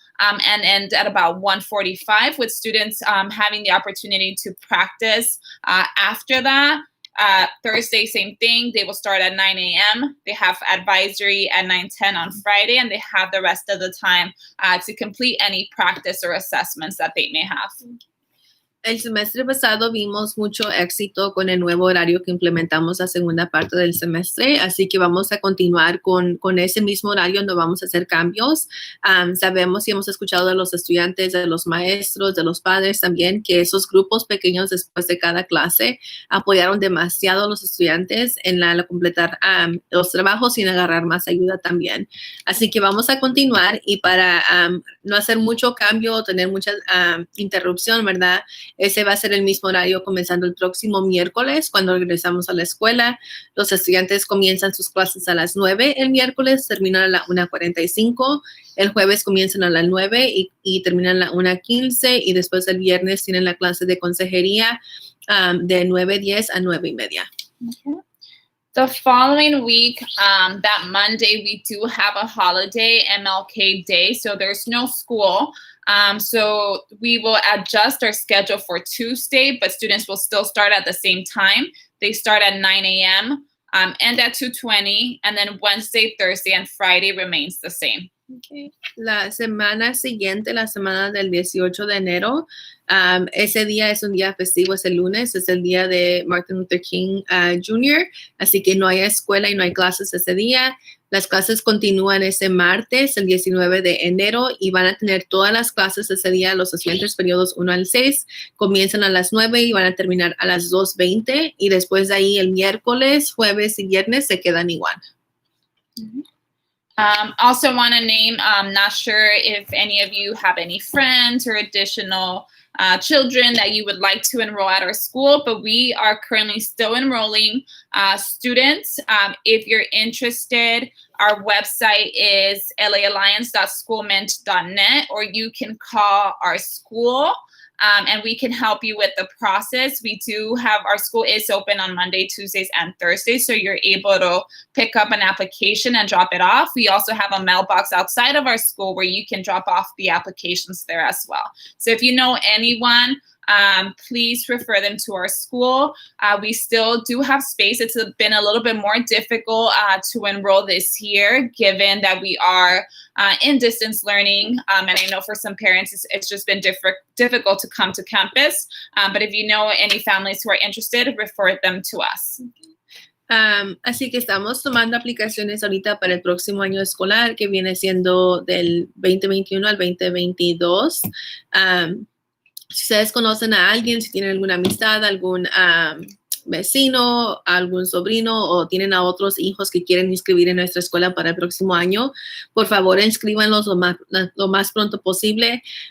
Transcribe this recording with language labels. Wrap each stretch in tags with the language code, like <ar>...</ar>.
<en>And end at about 1:45 with students having the opportunity to practice after that. Thursday, same thing. They will start at 9 a.m. They have advisory at 9:10 on Friday, and they have the rest of the time to complete any practice or assessments that they may have.</en> <es>El semestre pasado vimos mucho éxito con el nuevo horario que implementamos la segunda parte del semestre, así que vamos a continuar con ese mismo horario, no vamos a hacer cambios. Sabemos y hemos escuchado de los estudiantes, de los maestros, de los padres también, que esos grupos pequeños después de cada clase apoyaron demasiado a los estudiantes en la completar los trabajos sin agarrar más ayuda también. Así que vamos a continuar y para no hacer mucho cambio o tener mucha interrupción, ¿verdad? Ese va a ser el mismo horario comenzando el próximo miércoles cuando regresamos a la escuela. Los estudiantes comienzan sus clases a las 9 el miércoles, terminan a la 1:45. El jueves comienzan a las 9 y terminan a la 1:15. Y después el viernes tienen la clase de consejería de 9:10 a 9:30. Okay.</es> <en>The following week, that Monday, we do have a holiday, MLK Day, so there's no school. So we will adjust our schedule for Tuesday, but students will still start at the same time. They start at 9 a.m., end at 2:20, and then Wednesday, Thursday, and Friday remains the same. Okay.</en> <es>La semana siguiente, la semana del 18 de enero, ese día es un día festivo, es el lunes, es el día de Martin Luther King Jr., así que no hay escuela y no hay clases ese día. Las clases continúan ese martes, el 19 de enero, y van a tener todas las clases ese día. Los estudiantes periodos 1 al 6 comienzan a las 9 y van a terminar a las 2:20, y después de ahí el miércoles, jueves y viernes se quedan igual. Mm-hmm.</es> <en>Also want to name, not sure if any of you have any friends or additional children that you would like to enroll at our school, but we are currently still enrolling students. If you're interested, our website is laalliance.schoolmint.net, or you can call our school and we can help you with the process. We do have, our school is open on Monday, Tuesdays, and Thursdays, so you're able to pick up an application and drop it off. We also have a mailbox outside of our school where you can drop off the applications there as well. So if you know anyone, please refer them to our school. We still do have space. It's been a little bit more difficult to enroll this year, given that we are in distance learning. And I know for some parents, it's just been difficult to come to campus. But if you know any families who are interested, refer them to us.</en> <es>Así que estamos tomando aplicaciones ahorita para el próximo año escolar, que viene siendo del 2021 al 2022. Si ustedes conocen a alguien, si tienen alguna amistad, algún vecino, algún sobrino o tienen a otros hijos que quieren inscribir en nuestra escuela para el próximo año, por favor inscríbanlos lo más pronto posible.</es>